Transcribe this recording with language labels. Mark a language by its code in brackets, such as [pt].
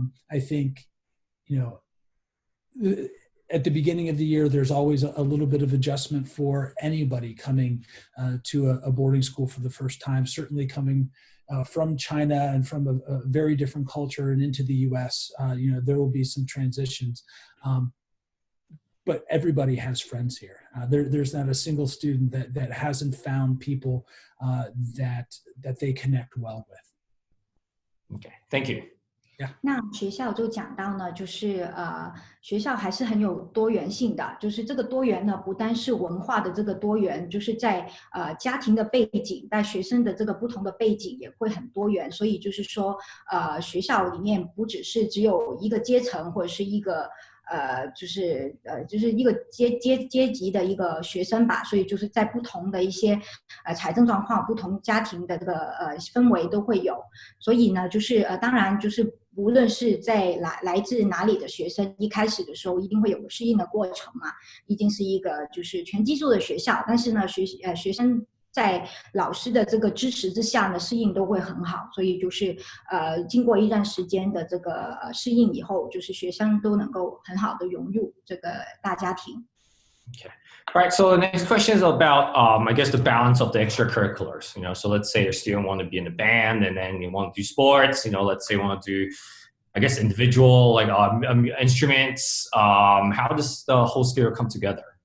[en] I think at the beginning of the year, there's always a little bit of adjustment for anybody coming to a boarding school for the first time, certainly coming from China and from a very different culture and into the U.S. There will be some transitions. But everybody has friends here. There's not a single student that hasn't found people that they connect well with. Okay, thank you. [zh] 那学校就讲到呢，就是学校还是很有多元性的，就是这个多元呢，不单是文化的这个多元，就是在家庭的背景，在学生的这个不同的背景也会很多元，所以就是说学校里面不只是只有一个阶层或者是一个就是一个阶级的一个学生吧，所以就是在不同的一些财政状况、不同家庭的这个氛围都会有，所以呢，就是当然就是无论是在来自哪里的学生，一开始的时候一定会有个适应的过程嘛，毕竟是一个就是全寄宿的学校，但是呢学生在老师的这个支持之下呢，适应都会很好。所以就是经过一段时间的这个适应以后，就是学生都能够很好的融入这个大家庭。 [en] Okay. All right. So the next question is about, I guess, the balance of the extracurriculars. So let's say a student want to be in a band, and then you want to do sports. Let's say you want to do, I guess, individual like instruments. How does the whole schedule come together?